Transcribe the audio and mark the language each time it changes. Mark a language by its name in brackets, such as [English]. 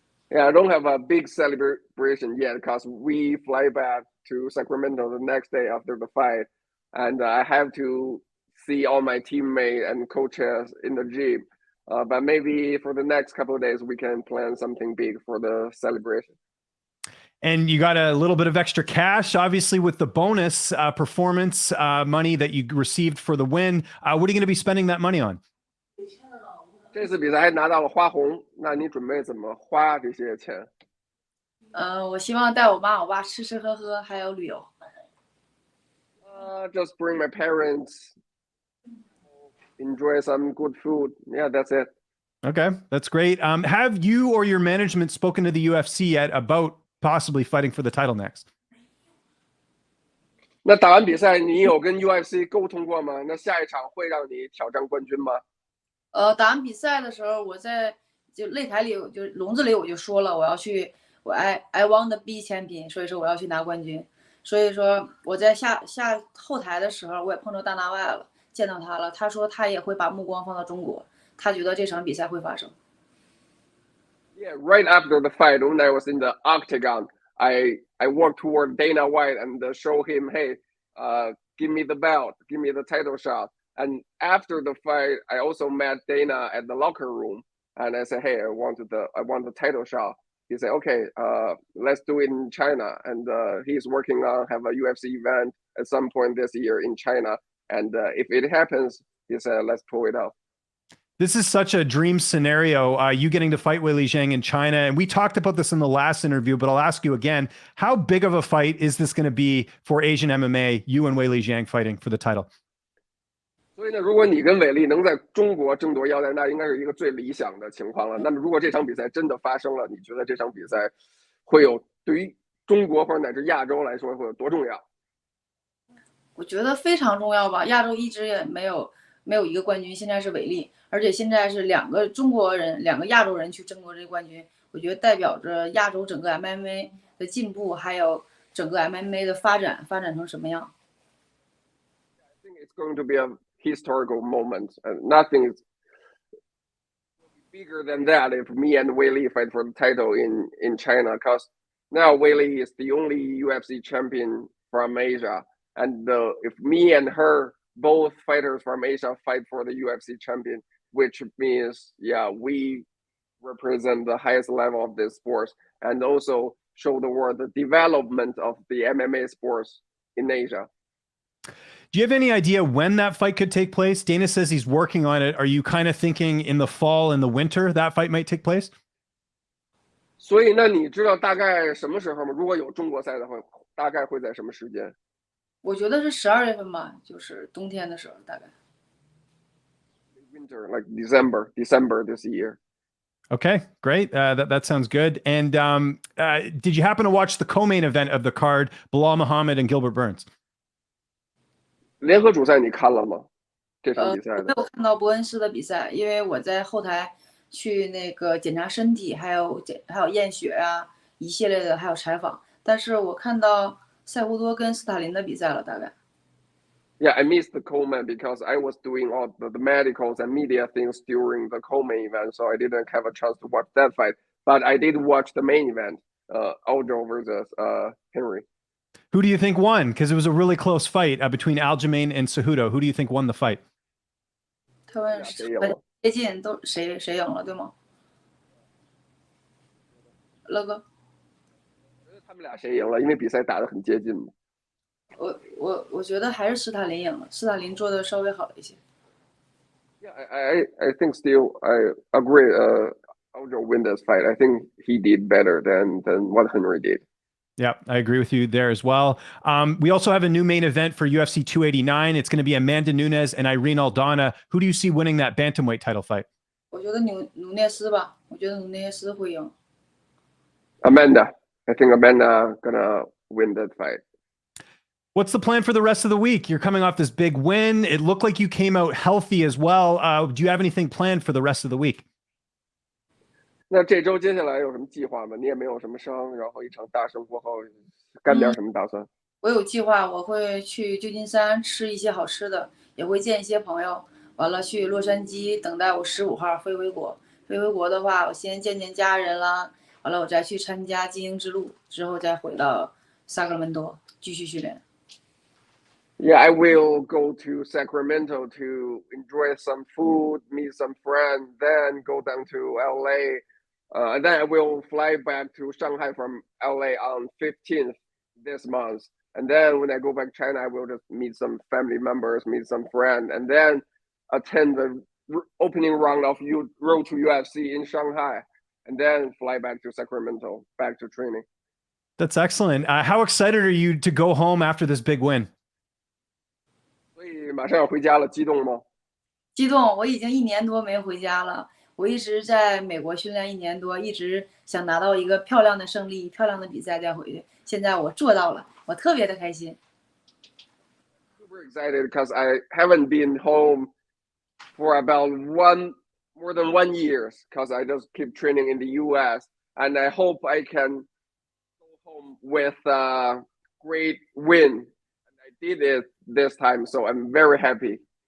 [English] Yeah, I don't have a big celebration yet because we fly back to Sacramento the next day after the fight, and I have to see all my teammates and coaches in the gym. But maybe for the next couple of days, we can plan something big for the celebration. And you got a little bit of extra cash, obviously, with the bonus performance money that you received for the win. What are you going to be spending that money on? [Chinese] 这次比赛还拿到了花红，那你准备怎么花这些钱？我希望带我妈我爸吃吃喝喝，还有旅游。 [English] Just bring my parents enjoy some good food. Yeah, that's it. Okay, that's great. Have you or your management spoken to the UFC yet about possibly fighting for the title next? [Chinese] 那打完比赛，你有跟 UFC 沟通过吗？那下一场会让你挑战冠军吗？打完比赛的时候，我在就擂台里，就笼子里我就说了，我要去， [English] I want to be champion， [Chinese] 所以说我要去拿冠军。所以说我在下后台的时候，我也碰到大纳外了，见到他了，他说他也会把目光放到中国，他觉得这场比赛会发生。 [English] Yeah, right after the fight, when I was in the octagon, I walked toward Dana White and show him, hey, give me the belt, give me the title shot. And after the fight, I also met Dana at the locker room, and I said, hey, I want the title shot. He said, okay, let's do it in China. And he's working on have a UFC event at some point this year in China. And if it happens, he said, let's pull it off. This is such a dream scenario, you getting to fight Weili Zhang in China. And we talked about this in the last interview, but I'll ask you again, how big of a fight is this going to be for Asian MMA, you and Weili Zhang fighting for the title? [Chinese] 所以呢，如果你跟伟丽能在中国争夺腰带，那应该是一个最理想的情况了。那么，如果这场比赛真的发生了，你觉得这场比赛会有对于中国或者乃至亚洲来说会有多重要？我觉得非常重要吧，亚洲一直也没有一个冠军，现在是伟丽，而且现在是2个中国人、2个亚洲人去争夺这个冠军，我觉得代表着亚洲整个 MMA 的进步，还有整个 MMA 的发展成什么样。 [English] I think it's going to be a historical moment, and nothing is bigger than that if me and Weili fight for the title in China, because now Weili is the only UFC champion from Asia, and if me and her, both fighters from Asia, fight for the UFC champion, which means, yeah, we represent the highest level of this sport and also show the world the development of the MMA sports in Asia. Do you have any idea when that fight could take place? Dana says he's working on it. Are you kind of thinking in the fall, in the winter, that fight might take place? [Chinese] 所以那你知道大概什么时候吗？如果有中国赛的话，大概会在什么时间？我觉得是12月份吧，就是冬天的时候大概。 [English] Winter, like December this year. Okay, great. That sounds good. And did you happen to watch the co-main event of the card, Belal Muhammad and Gilbert Burns? [Chinese] 联合主赛你看了吗？这场比赛我没有看到伯恩斯的比赛，因为我在后台去那个检查身体，还有验血啊，一系列的，还有采访。但是我看到塞胡多跟斯塔林的比赛了，大概。 [English] Yeah, I missed the co-main because I was doing all the medicals and media things during the co-main event, so I didn't have a chance to watch that fight. But I did watch the main event, Aljo versus Henry. Who do you think won? Because it was a really close fight between Aljamain and Cejudo. Who do you think won the fight? [Chinese] 他们接近都谁赢了，对吗？乐哥，他们俩谁赢了？因为比赛打得很接近嘛。我觉得还是斯塔林赢了，斯塔林做的稍微好了一些。 [English] Yeah, I think still I agree. Aljo win this fight. I think he did better than what Henry did. Yeah, I agree with you there as well. We also have a new main event for UFC 289. It's going to be Amanda Nunes and Irene Alanda. Who do you see winning that bantamweight title fight? [Chinese] 我觉得努涅斯吧，我觉得努涅斯会赢。 [English] Amanda, I think Amanda gonna win that fight. What's the plan for the rest of the week? You're coming off this big win. It looked like you came out healthy as well. Do you have anything planned for the rest of the week? [Chinese] 那这周接下来有什么计划吗？你也没有什么伤，然后一场大胜过后，干点什么打算？我有计划，我会去旧金山吃一些好吃的，也会见一些朋友。完了去洛杉矶，等待我15号飞回国。飞回国的话，我先见家人啦。完了，我再去参加精英之路，之后再回到萨克拉门多继续训练。 [English] Yeah, I will go to Sacramento to enjoy some food, meet some friends, then go down to LA. And then I will fly back to Shanghai from LA on 15th this month. And then when I go back to China, I will just meet some family members, meet some friends, and then attend the opening round of Road to UFC in Shanghai, and then fly back to Sacramento, back to training. That's excellent. How excited are you to go home after this big win? [Chinese] 所以马上要回家了，激动吗？激动，我已经1年多没回家了。我一直在美国训练1年多，一直想拿到一个漂亮的胜利、漂亮的比赛再回去。现在我做到了，我特别的开心。 [English] Super excited because I haven't been home for about more than 1 year because I just keep training in the US, and I hope I can go home with a great win. And I did it this time, so I'm very happy.